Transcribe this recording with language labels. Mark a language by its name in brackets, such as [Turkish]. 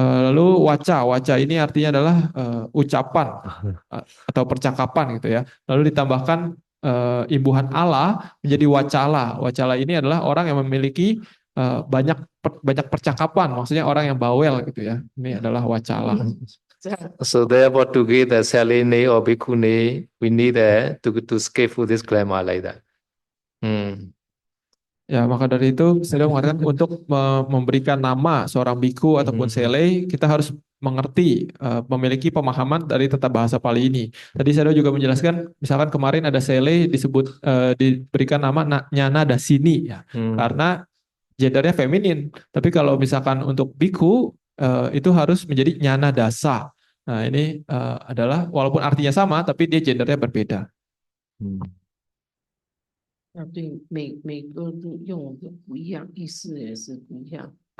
[Indonesian] Lalu waca, waca ini artinya adalah ucapan atau percakapan gitu ya. Lalu ditambahkan imbuhan ala menjadi wacala. Wacala ini adalah orang yang memiliki banyak banyak percakapan, maksudnya orang yang bawel gitu ya. Ini adalah wacala. [English] So therefore, to get the saline or bhikkhuni, we need to skip for this grammar like that. [Indonesian] Ya, maka dari itu saya mengatakan untuk memberikan nama seorang biku ataupun sele, kita harus mengerti, memiliki pemahaman dari tata bahasa Pali ini. Tadi saya juga menjelaskan, misalkan kemarin ada sele disebut diberikan nama Nyana Dasini ya, karena gendernya feminin. Tapi kalau misalkan untuk biku itu harus menjadi Nyana Dasa. Nah, ini adalah walaupun artinya sama, tapi dia gendernya berbeda. [Chinese] 对，每个都用的不一样，意思也是不一样。